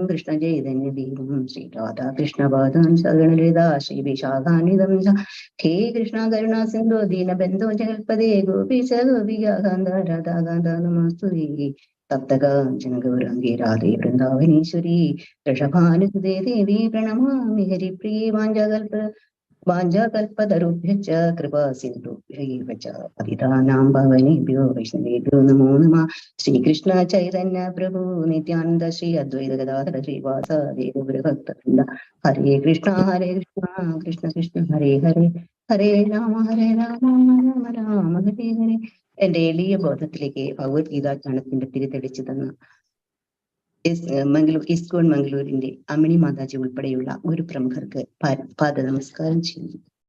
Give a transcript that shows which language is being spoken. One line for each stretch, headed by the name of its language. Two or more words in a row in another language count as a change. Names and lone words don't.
Sanskrit: കൃഷ്ണ ചൈതന്യദീപം ശ്രീരാധാകൃഷ്ണപാദം സഗണലളിതാ ശ്രീവിശാഖാന്വിതം ഹേ കൃഷ്ണ കരുണാ സിന്ധോ ദീനബന്ധോ ജഗൽപദേ ഗോപീശ ഗോപികാ കാന്ത രാധാകാന്ത നമസ്തുതേ സപ്തകാഞ്ചന ഗൗരാംഗേ രാധേ വൃന്ദാവനീശ്വരി ഋഷഭാനുസുതേ ദേവി പ്രണമാമി ഹരിപ്രിയേ വാഞ്ചാകൽപതരുഭ്യശ്ച കൃപാ സിന്ധുഭ്യൈവ ച പതിതാനാം പാവനേഭ്യോ വൈഷ്ണവേഭ്യോ നമോ നമഃ. ശ്രീകൃഷ്ണ ചൈതന്യ പ്രഭു നിത്യാനന്ദ ശ്രീ അദ്വൈത ഗദാധര ശ്രീവാസാദി ഗൗരഭക്തവൃന്ദ. ഹരേ കൃഷ്ണ കൃഷ്ണ കൃഷ്ണ ഹരേ ഹരേ ഹരേ രാമ രാമ രാമ ഹരേ ഹരേ.
Malayalam: എന്റെ എളിയ ബോധത്തിലേക്ക് ഭഗവത്ഗീത ജ്ഞാനത്തിന്റെ തിരിതെളിച്ചു തന്ന ഇസ്കോൺ മംഗളൂരിന്റെ അമ്മിണി മാതാജി ഉൾപ്പെടെയുള്ള ഒരു പ്രമുഖർക്ക് പാദ നമസ്കാരം ചെയ്യുന്നു.